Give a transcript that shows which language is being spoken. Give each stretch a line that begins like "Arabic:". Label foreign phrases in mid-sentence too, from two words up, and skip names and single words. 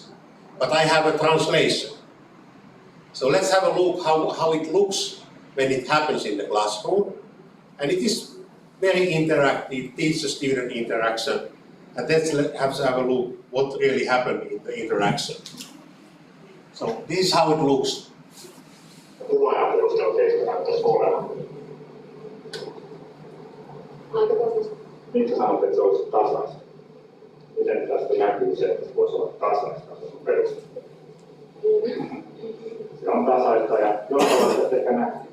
English: But I have a translation. So let's have a look how it looks when it happens in the classroom. And it is very interactive, teacher-student interaction. And let's have a look what really happened in the interaction. So this is how it looks.
Finnish: Miksi sanot, että se olisi tasaista? Miten tästä näkyy se, että se voisi olla tasaista sun perusteella? Se on tasaista ja johtavasti ehkä näkyy.